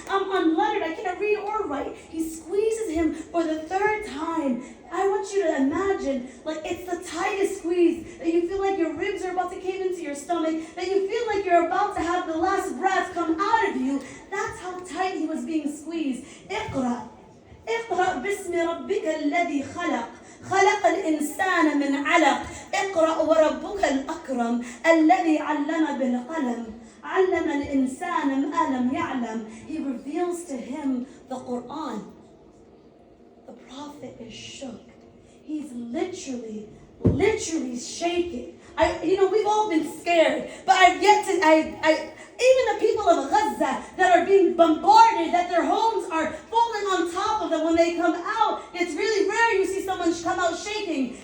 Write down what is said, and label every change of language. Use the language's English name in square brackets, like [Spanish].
[English] I'm unlettered, I can't read or write. He squeezes him for the third time. I want you to imagine, like it's the tightest squeeze, that you feel like your ribs are about to cave into your stomach, that you feel like you're about to have the last breath come out of you. That's how tight he was being squeezed. [Arabic] Iqra. اقرأ باسم ربك الذي خلق خلق الإنسان من علق اقرأ وربك الأكرم الذي علم بالقلم علم الإنسان ما لم يعلم. [English] He reveals to him the Quran. The prophet is shook. He's literally shaking. We've all been scared, but I've yet to, even the people of Gaza that are being bombarded, that their homes are falling on top of them when they come out, it's really rare you see someone come out shaking.